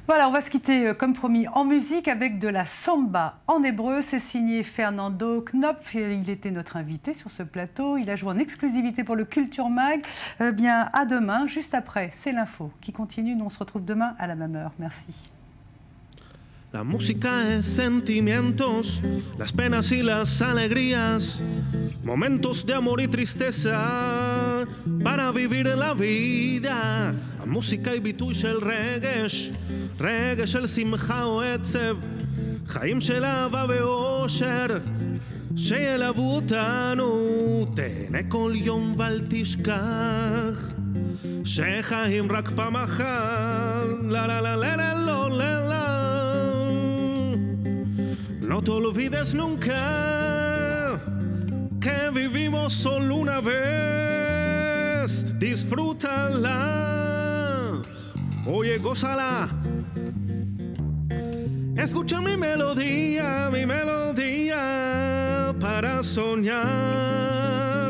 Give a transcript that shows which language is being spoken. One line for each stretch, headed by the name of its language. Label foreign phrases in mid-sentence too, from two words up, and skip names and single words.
French: Voilà, on va se quitter comme promis en musique avec de la samba en hébreu. C'est signé Fernando Knopf. Il était notre invité sur ce plateau. Il a joué en exclusivité pour le Culture Mag. Bien, à demain, juste après. C'est l'info qui continue. Nous, on se retrouve demain à la même heure. Merci.
Spanish: La música es sentimientos, las penas y las alegrías, momentos de amor y tristeza para vivir la vida. La música
Hebrew: היא ביטוי של רגש, רגש של שמחה או עצב, חיים של אהבה ואושר שילוו אותנו. תהנה כל יום ואל תשכח שחיים רק פעם אחת. לה לה לה לה לה לה לה לה.
Spanish: No te olvides nunca que vivimos solo una vez. Disfrútala, oye, gózala. Escucha mi melodía para soñar.